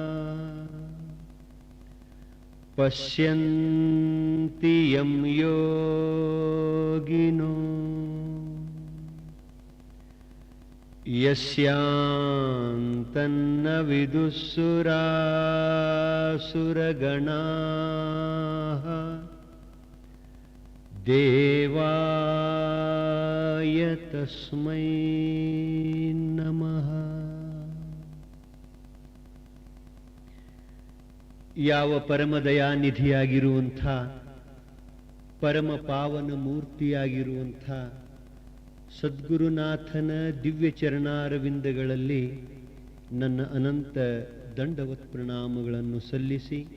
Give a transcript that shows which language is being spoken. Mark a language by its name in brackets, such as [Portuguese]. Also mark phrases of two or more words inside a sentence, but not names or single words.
[Sanskrit] पश्यन्ति यं योगिनो यस्यान्तन्न विदुःसुरासुरगणाः देवाय तस्मै नमः। [Kannada] ಯಾವ ಪರಮದಯಾನಿಧಿಯಾಗಿರುವಂಥ ಪರಮ ಪಾವನ ಮೂರ್ತಿಯಾಗಿರುವಂಥ ಸದ್ಗುರುನಾಥನ ದಿವ್ಯ ಚರಣಾರವಿಂದಗಳಲ್ಲಿ ನನ್ನ ಅನಂತ ದಂಡವತ್ ಪ್ರಣಾಮಗಳನ್ನು ಸಲ್ಲಿಸಿ,